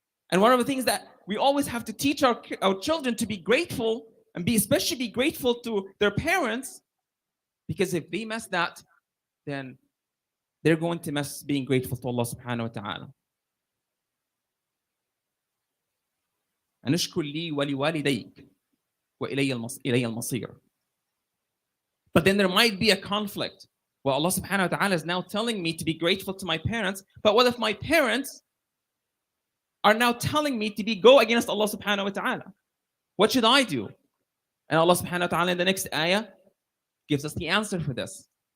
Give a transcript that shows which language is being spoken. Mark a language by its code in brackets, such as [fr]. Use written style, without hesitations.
[en] And one of the things that we always have to teach our children to be grateful, and especially be grateful to their parents, because if they mess that, then they're going to mess being grateful to Allah subhanahu wa ta'ala. [ar] أنشكر لي ولوالديك وإلي المصير. [en] But then there might be a conflict. Well, Allah subhanahu wa ta'ala is now telling me to be grateful to my parents, but what if my parents are now telling me to go against Allah subhanahu wa ta'ala? What should I do? And Allah subhanahu wa ta'ala in the next ayah gives us the answer for this.